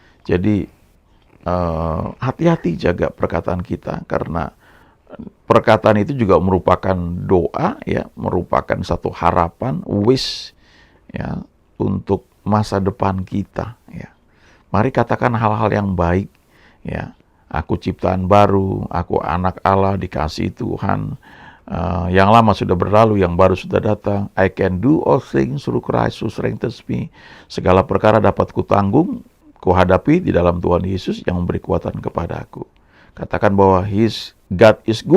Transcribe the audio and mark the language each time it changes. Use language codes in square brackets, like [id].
[id] Jadi hati-hati jaga perkataan kita, karena perkataan itu juga merupakan doa, ya, merupakan satu harapan, wish, ya, untuk masa depan kita. Ya. Mari katakan hal-hal yang baik. Ya. Aku ciptaan baru, aku anak Allah, dikasihi Tuhan. Yang lama sudah berlalu, yang baru sudah datang. [en] I can do all things through Christ who strengthens me. [id] Segala perkara dapat kutanggung, kuhadapi di dalam Tuhan Yesus yang memberi kekuatan kepada aku. Katakan bahwa [en] God is good all the time. [id] Ya. Tuhan itu baik dan selalu baik setiap saat.